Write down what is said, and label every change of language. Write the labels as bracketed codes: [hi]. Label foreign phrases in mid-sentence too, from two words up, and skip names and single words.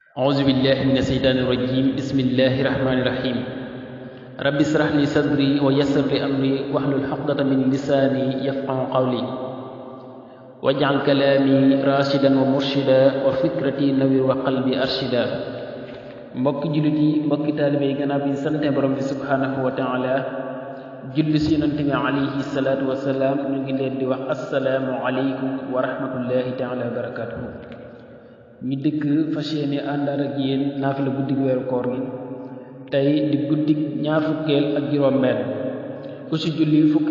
[ar] أعوذ بالله من الشيطان الرجيم بسم الله الرحمن الرحيم رب اشرح لي صدري ويسر لي أمري واحلل عقدة من لساني يفقهوا قولي واجعل كلامي راشدا ومرشدا وفكرتي نوير وقلبي أرشدا [wo] mbokki jullit yi mbokki taalibe yi gannaaw bi sante borom bi [ar] سبحانه وتعالى [wo] julli si yonent bi [ar] alayhi الصلاة والسلام [wo] ñu ngi leen di wax [ar] السلام عليكم ورحمة الله تعالى وبركاته [wo] ñu dëkk fas yéene àndaar ak yéen naafila guddig weeru koor gi tey di guddig ñaar fukkeel ak juróom-benn ku ci julli fukki